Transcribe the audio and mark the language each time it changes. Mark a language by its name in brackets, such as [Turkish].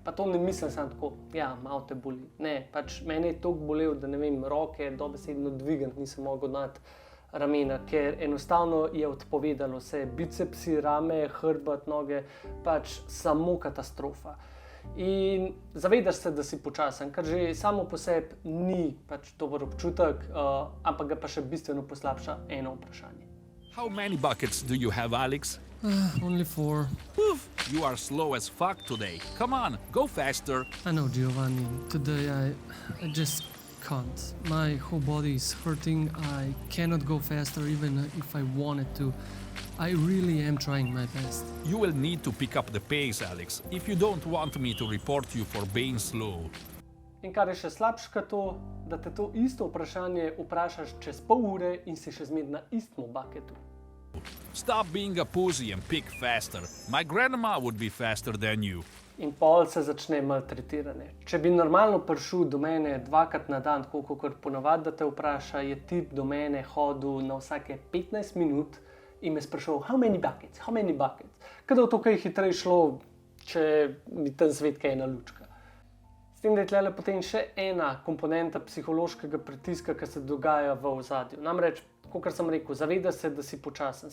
[Slovenian] Pa to ne mislim samo tako, ja, malo te boli. Ne, pač mene je toliko bolel, da ne vem, roke dobesedno dvigant nisem mogel nad ramena, ker enostavno je odpovedalo se bicepsi, rame, hrbet, noge, pač samo katastrofa. In zavedaš se, da si počasen, kar že samo po sebi ni pač dober občutek, ampak ga pa še bistveno poslabša eno vprašanje. [English] How many buckets do you have, Alex? Only 4. Oof, you are slow as fuck today. Come on, go faster. I know, Giovanni. Today I just can't. My whole body is hurting. I cannot go faster even if I wanted to. I really am trying my best. You will need to pick up the pace, Alex, if you don't want me to report you for being slow. [Slovenian] In kar je še slabše kot to, da te to isto vprašanje vprašaš čez pol ure in si še zmeraj na istem bucketu. [English] Stop being a pussy and pick faster. My grandma would be faster than you. [Slovenian] In pol se začne maltretiranje. Če bi normalno prišel do mene 2krat na dan, tako kot ponavadi, da te vpraša, je tip do mene hodil na vsake 15 minut in me sprašal, [English] how many buckets? [Slovenian] Kada v to kaj hitreje šlo, če mi ten svet kaj ena lučka. S tem, da je tlele potem še ena komponenta psihološkega pritiska, ki se dogaja v ozadju. Namreč, kot sem rekel, zaveda se, da si počasen.